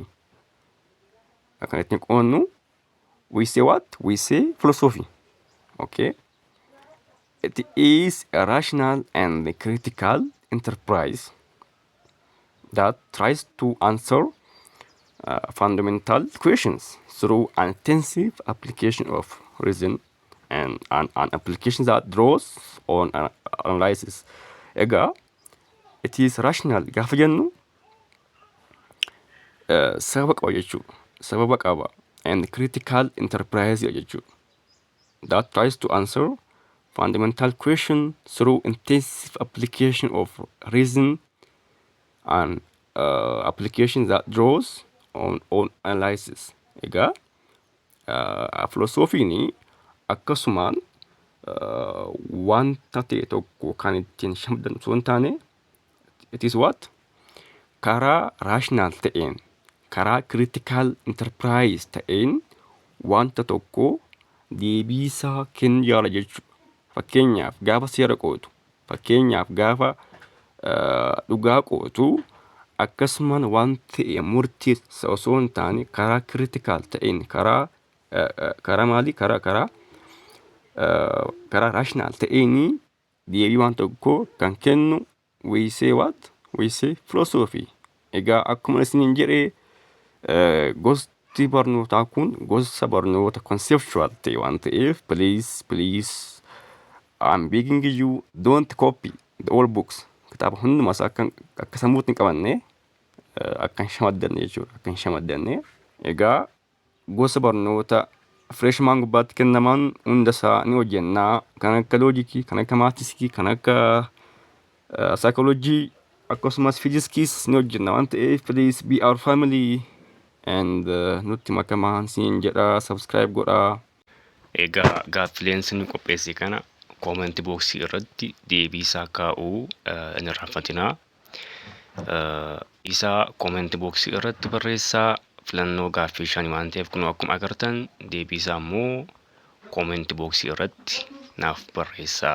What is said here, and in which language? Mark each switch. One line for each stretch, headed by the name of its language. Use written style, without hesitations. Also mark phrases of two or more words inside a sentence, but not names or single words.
Oromo: Kan ittiin qo'annu,
English: we say what? We say philosophy. Okay? It is a rational and critical enterprise that tries to answer fundamental questions through an intensive application of reason and an application that draws on analysis.
Oromo: Egaa,
English: it is rational
Oromo: gaafa jennu sababa qaba jechuudha. Sababa qaba
English: and critical enterprise
Oromo: jechuudha.
English: That tries to answer fundamental question through intensive application of reason and application that draws on analysis.
Oromo: Egaa philosophiin akkasumaan wanta ta'e tokko kan ittiin shamdan osoo hin taane,
English: it is what?
Oromo: Karaa rational ta'een, karaa
English: critical enterprise
Oromo: ta'een wanta tokko deebiisaa kennu yaala jechuudha. Fakkeenyaaf gaafa seera qootu, fakkeenyaaf gaafa dhugaa qootu, akkasumaan wanta ta'e murtii osoo hin taane karaa critical ta'een, karaa maalii? Karaa rational ta'een deebii wanta tokko kan kennu,
English: we say what? We say philosophy.
Oromo: Egaa akkuma isiniin jedhee gosti barnootaa kun gosa barnoota conceptual ta'e waan ta'eef,
English: please I'm begging you, don't copy the all books
Oromo: kitaaba hundumaas akka sammuutti hin qabanne akka hin shamaddanne jechuudha. Akka hin shamaddanne. Egaa gosa barnoota freshman gubbaatti kennaman hundasaa ni hojjennaa. Kan akka loojikii, kan akka maatisii, kan akka psychology akkasumas fiizikiis ni hojjenna waan ta'eef
English: please be our family
Oromo: and nutti makamaa siin jedha. Subscribe godhaa. Egaa gaaffileen isin qopheesse kana
English: comment box
Oromo: irratti deebii isaa kaa'uu hin irraanfatinaa. Isa
English: comment box
Oromo: irratti barreessaa. Filannoo gaaffii 5 waan ta'eef kun akkuma agartan deebii isaa immoo
English: comment box
Oromo: irratti naaf barreessaa.